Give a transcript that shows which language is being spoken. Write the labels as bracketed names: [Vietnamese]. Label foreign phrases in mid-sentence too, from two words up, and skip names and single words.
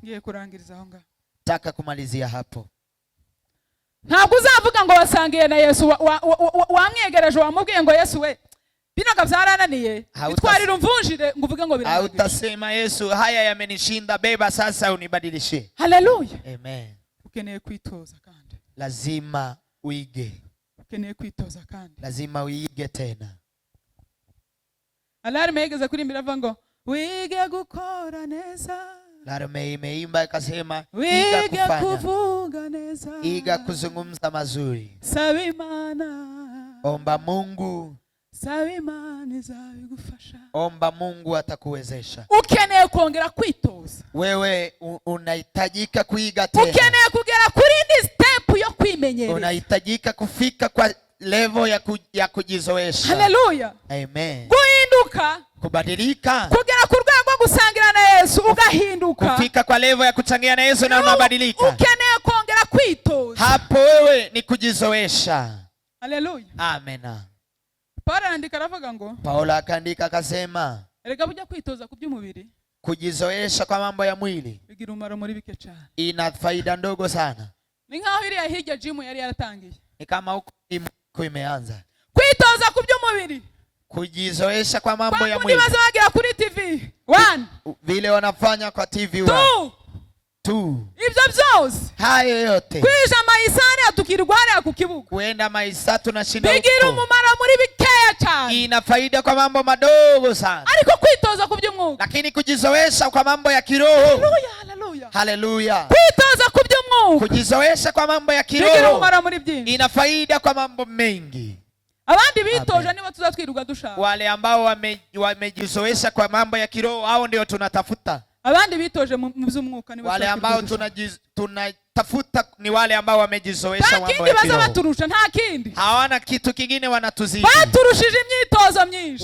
[Kinyarwanda] Ngiye kurangiriza aho ngaho. [Swahili] Nataka kumalizia hapo. [Kinyarwanda] Ntabwo uzavuga ngo wasangiye na Yesu wamwegereje wamubwiye ngo Yesu we binoga byarananiye bitwarira umvunjire ngo uvuge ngo birangiriye. [Swahili] Hautasema Yesu haya yamenishinda, beba sasa unibadilishe. Haleluya. Amen. [Kinyarwanda] Ukeneye kwitoza kandi. [Swahili] Lazima uige. [Kinyarwanda] Ukeneye kwitoza kandi. [Swahili] Lazima uige tena. [Kinyarwanda] Alarme yigeze kurimbira avuga ngo wige gukora neza. [Swahili] Alarme imeimba ikasema [Kinyarwanda] iga kuvuga neza, [Swahili] iga kuzungumza mazuri. [Kinyarwanda] Saba Imana, [Swahili] omba Mungu. [Kinyarwanda] Saba Imana izabigufasha. [Swahili] Omba Mungu atakuwezesha. [Kinyarwanda] Ukeneye kuongera kwitoza. [Swahili] Wewe unahitajika kuiga tena. [Kinyarwanda] Ukeneye kugera kuri ndi step yo kwimenyereza. [Swahili] Unahitajika kufika kwa level ya kujizoesha. Haleluya. Amen. [Kinyarwanda] Guhinduka, [Swahili] kubadilika, [Kinyarwanda] kugera ku rwego gusangira na Yesu ugahinduka, [Swahili] kufika kwa level ya kuchangia na Yesu na unabadilika. [Kinyarwanda] Ukeneye kuongera kwitoza. [Swahili] Hapo wewe ni kujizoesha. Haleluya. Amen. [Kinyarwanda] Paulo andika aravuga ngo, [Swahili] Paulo akaandika akasema, [Kinyarwanda] erega bujya kwitoza ku by'umubiri, [Swahili] kujizoesha kwa mambo ya mwili [Kinyarwanda] bigira umumaro muri bike cyane, [Swahili] ina faida ndogo sana. [Kinyarwanda] Ni nkaho iriya hirya gym yari yaratangiye, [Swahili] ni kama huko imeanza. [Kinyarwanda] Kwitoza ku by'umubiri, [Swahili] kujizoesha kwa mambo ya mwili. [Kinyarwanda] Kwa wagira kuri TV 1 [Swahili] vile wanafanya kwa TV 1 2 [Kinyarwanda] ibyo byose [Swahili] hayo yote [Kinyarwanda] kwija maisani atukirwara ku kibuga, [Swahili] kuenda maisa tunashinda huko, [Kinyarwanda] bigira umumaro muri bikeya cyane, [Swahili] ina faida kwa mambo madogo sana. [Kinyarwanda] Ariko kwitoza ku by'umwuka, [Swahili] lakini kujizoesha kwa mambo ya kiroho. Haleluya, haleluya, haleluya. [Kinyarwanda] Kwitoza ku by'umwuka, [Swahili] kujizoesha kwa mambo ya kiroho, [Kinyarwanda] bigira umumaro muri byinshi, [Swahili] ina faida kwa mambo mengi. [Kinyarwanda] Abandi bitoje nibo tuzatwiruka dushaka. [Swahili] Wale ambao wamejizoesha kwa mambo ya kiroho, hao ndio tunatafuta. [Kinyarwanda] Abandi bitoje mu by'umwuka nibo [Swahili] wale ambao tunatafuta ni wale ambao wamejizoesha mambo ya kiroho. [Kinyarwanda] Nta kindi bazabaturusha, nta kindi. [Swahili] Hawana kitu kingine wanatuzidi. [Kinyarwanda] Baturushije imyitozo myinshi.